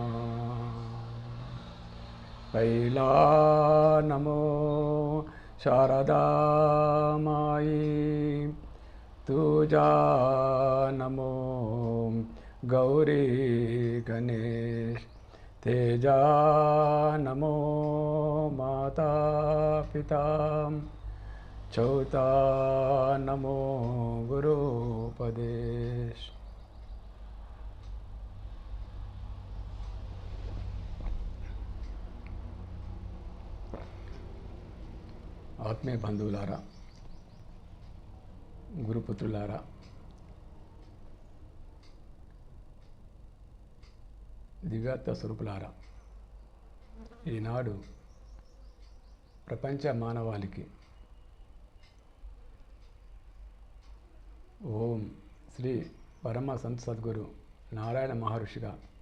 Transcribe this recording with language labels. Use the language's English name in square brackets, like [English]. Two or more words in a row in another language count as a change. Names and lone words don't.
[Marathi] पैला नमो शारदा मायी तुजा नमो गौरी गणेश तेजा नमो माता पिता चौथा नमो गुरुपदेश। [Telugu] ఆత్మీయ బంధువులారా, గురుపుత్రులారా, దివ్యాత్మ స్వరూపులారా, ఈనాడు ప్రపంచ మానవాళికి ఓం శ్రీ పరమ సంత్ సద్గురు నారాయణ మహర్షిగా